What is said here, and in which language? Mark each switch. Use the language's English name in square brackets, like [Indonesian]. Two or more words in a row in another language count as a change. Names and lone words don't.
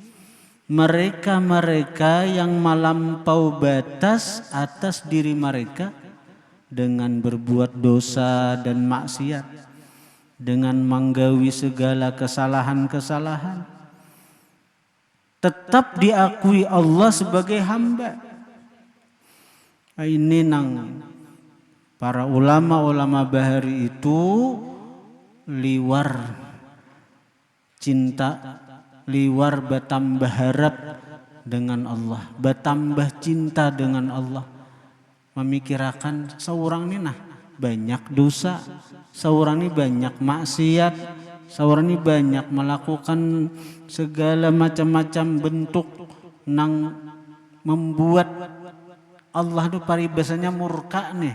[Indonesian] Mereka yang melampau batas atas diri mereka dengan berbuat dosa dan maksiat, dengan menggawi segala kesalahan-kesalahan. Tetap diakui Allah sebagai hamba. [Banjar] Ini nang para ulama-ulama bahari itu liwar cinta, liwar bertambah harap dengan Allah, [Indonesian] bertambah cinta dengan Allah. Memikirkan seorang ini nah banyak dosa, seorang ini banyak maksiat, seorang ini banyak melakukan segala macam-macam bentuk nang membuat Allah itu paribasanya murka nih.